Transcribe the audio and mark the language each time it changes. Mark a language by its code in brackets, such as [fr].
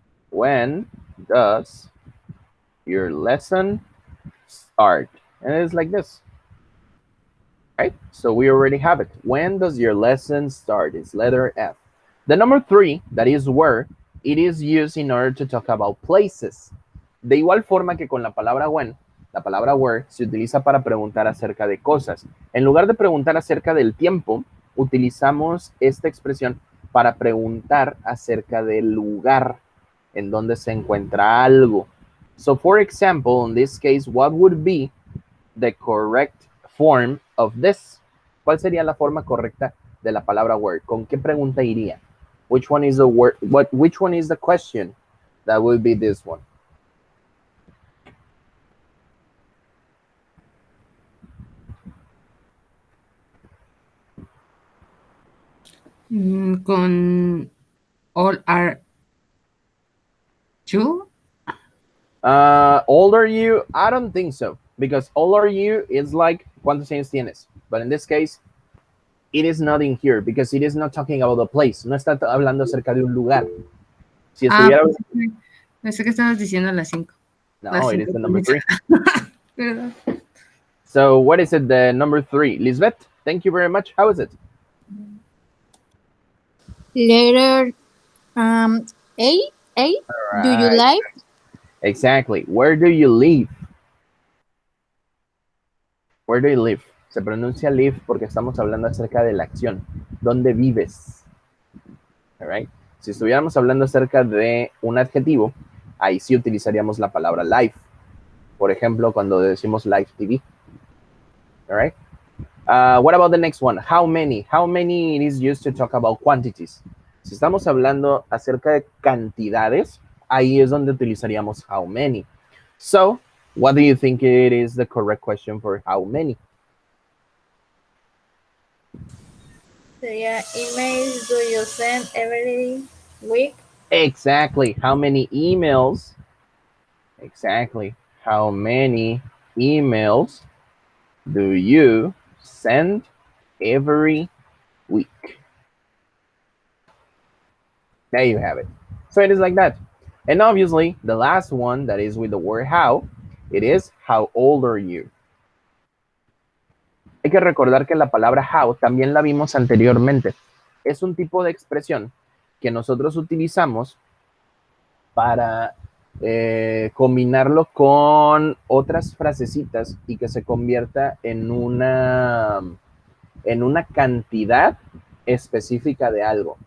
[en] When does your lesson start? And it is like this. Right? So we already have it. When does your lesson start? It's letter F. The number 3, that is where, it is used in order to talk about places. [es] De igual forma que con la palabra when, la palabra where se utiliza para preguntar acerca de cosas. En lugar de preguntar acerca del tiempo, utilizamos esta expresión para preguntar acerca del lugar. en dónde se encuentra algo. [en] So, for example, in this case, what would be the correct form of this? [es] ¿Cuál sería la forma correcta de la palabra where? ¿Con qué pregunta iría? [en] Which one is the word? Which one is the question? That would be this one. Con all are you? Old are you? I don't think so. Because old are you is like, [es] ¿cuántos años tienes? [en] But in this case, it is not in here because it is not talking about the place. [es] No está hablando acerca de un lugar. Si estuviera... Pensé que estabas diciendo las 5. [en] No, it is the number 3. [es] Perdón. [en] So what is it, the number 3? Lisbeth, thank you very much. How is it? Letter A. Right. Do you like? Exactly. Where do you live? Where do you live? [es] Se pronuncia live porque estamos hablando acerca de la acción. ¿Dónde vives? [en] All right. [es] Si estuviéramos hablando acerca de un adjetivo, ahí sí utilizaríamos la palabra live. Por ejemplo, cuando decimos live TV. [en] All right. What about the next one? How many? How many it is used to talk about quantities. [es] Si estamos hablando acerca de cantidades, ahí es donde utilizaríamos how many. [en] So, what do you think it is the correct question for how many? Sería emails do you send every week? Exactly. How many emails? Exactly. How many emails do you send every week? There you have it. So it is like that. And obviously, the last one that is with the word how, it is how old are you? [es] Hay que recordar que la palabra how también la vimos anteriormente. Es un tipo de expresión que nosotros utilizamos para combinarlo con otras frasecitas y que se convierta en una cantidad específica de algo.